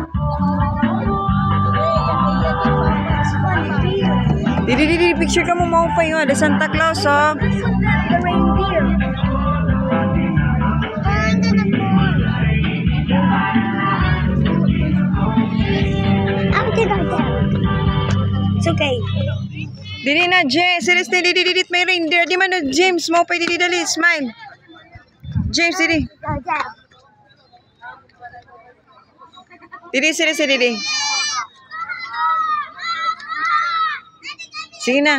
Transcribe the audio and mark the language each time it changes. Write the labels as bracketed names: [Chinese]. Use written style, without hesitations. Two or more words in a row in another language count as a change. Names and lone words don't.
[Waray] Didi, picture ka mo pa yun. Ada Santa Claus, oh. [English] The reindeer. It's okay. [Waray] Didi na, James. Seriously, didi, may reindeer. Di man na, James. Mau pa didi dali. Smile. James, didi. Didi, seriously, didi. Sige na.